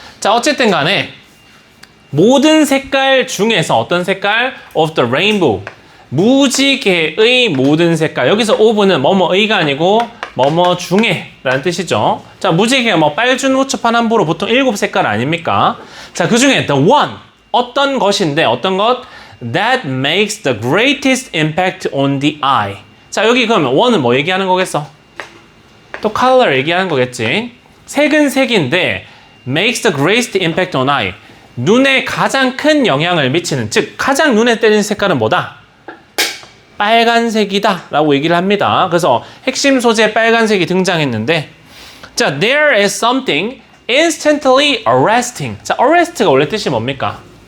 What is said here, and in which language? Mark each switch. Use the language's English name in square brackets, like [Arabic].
[Korean] 자, 어쨌든 간에 모든 색깔 중에서 어떤 색깔? [English] of the rainbow. [Korean] 무지개의 모든 색깔. 여기서 of는 뭐뭐의가 아니고 뭐뭐 중에 라는 뜻이죠. 자, 무지개가 뭐 빨준 우추 파남보로 보통 7색깔 아닙니까? 자, 그 중에 [English] the one. [Korean] 어떤 것인데 어떤 것? [English] that makes the greatest impact on the eye. [Korean] 자, 여기 그러면 one은 뭐 얘기하는 거겠어? 또 color 얘기하는 거겠지. 색은 색인데 [English] makes the greatest impact on eye. [Korean] 눈에 가장 큰 영향을 미치는, 즉 가장 눈에 띄는 색깔은 뭐다? 빨간색이다 라고 얘기를 합니다. 그래서 핵심 소재 빨간색이 등장했는데, 자, [English] there is something instantly arresting. [Korean] 자, arrest가 원래 뜻이 뭡니까?